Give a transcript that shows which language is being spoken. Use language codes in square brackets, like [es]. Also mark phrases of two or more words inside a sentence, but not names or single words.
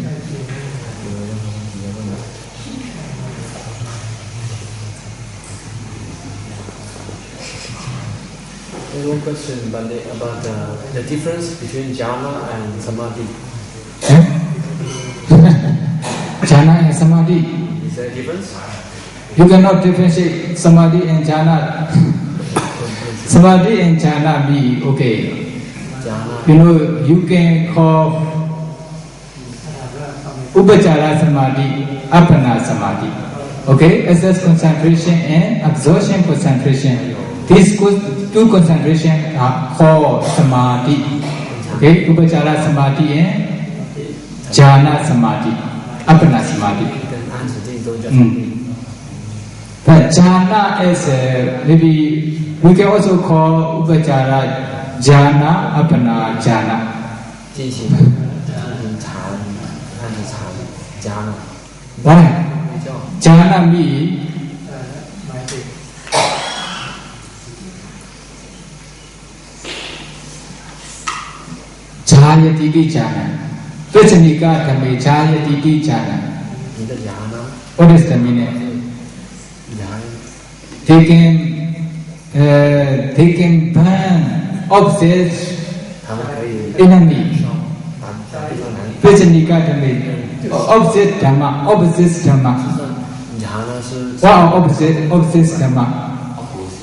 [en] One question about the difference between jhana and samadhi. Jhana and samadhi. Is there a difference? You cannot differentiate samadhi and jhana. Samadhi and jhana be okay. Jhana. You know, you can call [pi] Upachara samadhi, apana samadhi. [en] Okay, access concentration and absorption concentration. These 2 concentration are called samadhi. [pi] Okay, upachara samadhi and jhana samadhi, apana samadhi. [en] But jhana is maybe we can also call [pi] upachara jhana, apana jhana. [en] Why? Jhana means [pi] Jayati jhana. Vachanika dhame Jayati jhana. [en] What is the meaning? They can burn opposites enemy. [pi] Vachanika dhame. [en] Opposite dhamma, opposite dhamma. What are opposite dhamma?